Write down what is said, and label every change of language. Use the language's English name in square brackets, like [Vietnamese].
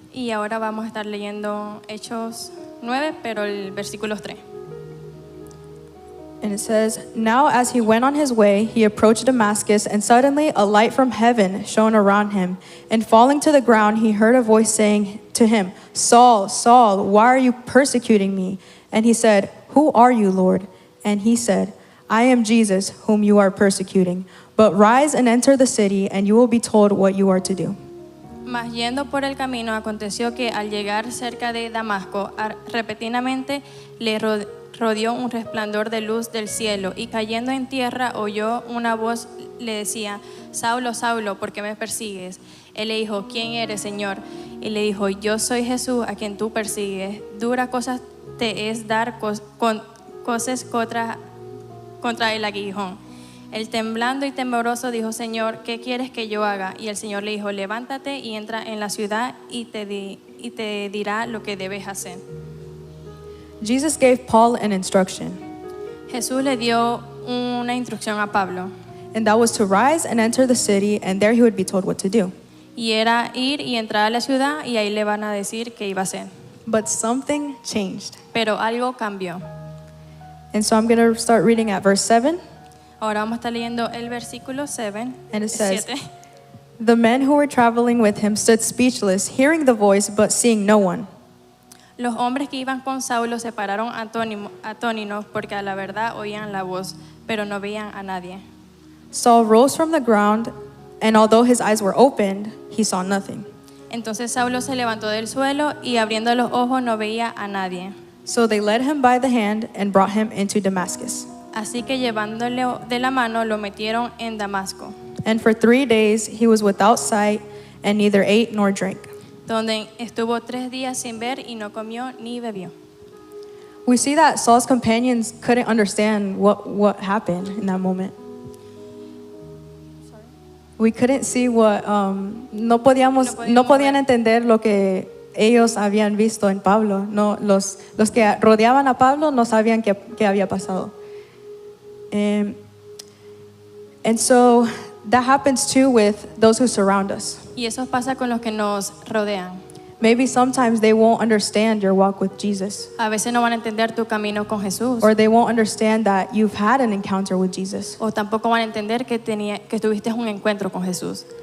[Spanish] Y ahora vamos a estar leyendo Hechos 9, pero el versículo 3. [English] And it says, "Now as he went on his way, he approached Damascus, and suddenly a light from heaven shone around him. And falling to the ground, he heard a voice saying to him, 'Saul, Saul, why are you persecuting me?' And he said, 'Who are you, Lord?' And he said, 'I am Jesus, whom you are persecuting. But rise and enter the city, and you will be told what you are to do.'" [Spanish] Mas yendo por el camino, aconteció que al llegar cerca de Damasco, repentinamente le rodeó un resplandor de luz del cielo, y cayendo en tierra oyó una voz le decía, Saulo, Saulo, ¿por qué me persigues? Él le dijo, ¿quién eres, Señor? Y le dijo, yo soy Jesús a quien tú persigues. Dura cosa te es dar cosas contra el aguijón. Él temblando y tembloroso dijo, Señor, ¿qué quieres que yo haga? Y el Señor le dijo, levántate y entra en la ciudad y te dirá lo que debes hacer. [English] Jesus gave Paul an instruction, [Spanish] Jesús le dio una instrucción a Pablo, [English] and that was to rise and enter the city, and there he would be told what to do. [Spanish] y era ir y entrar a la ciudad y ahí le van a decir qué iba a hacer. [English] But something changed. [Spanish] Pero algo cambió. [English] And so I'm going to start reading at verse 7. [Spanish] Ahora vamos a estar leyendo el versículo 7. [English] And it says, [Spanish] 7. [English] "The men who were traveling with him stood speechless, hearing the voice, but seeing no one. [Spanish] Los hombres que iban con Saulo se pararon atónitos porque a la verdad oían la voz, pero no veían a nadie. [English] Saul rose from the ground, and although his eyes were opened, he saw nothing. [Spanish] Entonces Saulo se levantó del suelo y abriendo los ojos no veía a nadie. [English] So they led him by the hand and brought him into Damascus. [Spanish] Así que llevándole de la mano lo metieron en Damasco, [English] And for 3 days he was without sight and neither ate nor drank." [Spanish] donde estuvo 3 días sin ver y no comió ni bebió. [English] We see that Saul's companions couldn't understand what happened in that moment. We couldn't see what, [Spanish] no podían entender lo que ellos habían visto en Pablo. No, los que rodeaban a Pablo no sabían qué había pasado. [English] And so that happens too with those who surround us. [Spanish] Y eso pasa con los que nos rodean. [English] Maybe sometimes they won't understand your walk with Jesus, [Spanish] A veces no van a entender tu camino con Jesús, [English] or they won't understand that you've had an encounter with Jesus. [Spanish] o tampoco van a entender que tuviste un encuentro con Jesús.